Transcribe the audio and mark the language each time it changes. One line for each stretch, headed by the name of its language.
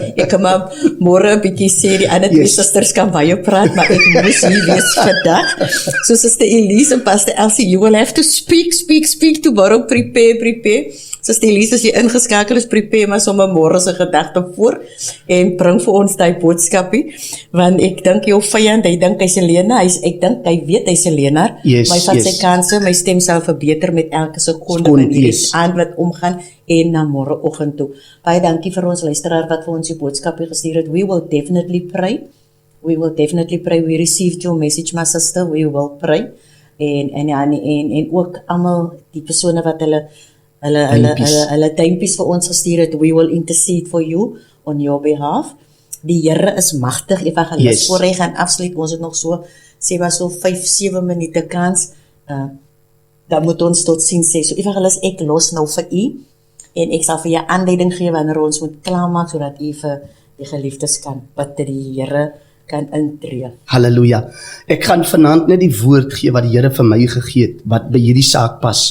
Afrikaans: Ek kan maar môre 'n bietjie sê die ander twee susters kan baie praat, maar ek moes hier wees vandag.
English: So Sister Elise en Pastor Elsie, you will have to speak tomorrow, prepare.
Afrikaans: Sister Elise, as jy ingeskakel is, prepare maar sommer môre se gedagte voor en bring vir ons daai boodskapie, want ek dink jou vyand, hy dink hy's 'n leienaar, ek dink hy weet hy's 'n leienaar, maar hy vat sy kanse, my stem sal verbeter met elke sekonde van hierdie aand wat omgaan en na môreoggend toe. Baie dankie vir ons luisteraar wat vir ons die boodskapie gestuur het.
English: We will definitely pray. We received your message, my sister. We will pray.
Afrikaans: En ook almal die persone wat hulle duimpies vir ons gestuur het.
English: We will intercede for you on your behalf.
Afrikaans: Die Here is magtig. Evangelis, voor hy gaan afsluit, ons het nog so 5-7 minute kans. Dan moet ons tot sien sê. So Evangelis, ek los nou vir u en ek sal vir jou aanleiding gee wanneer ons moet klaarmaak sodat u vir die geliefdes kan bid dat die Here kan intree. Halleluja. Ek gaan vanaand net die woord gee wat die Here vir my gegee het, wat by hierdie saak pas.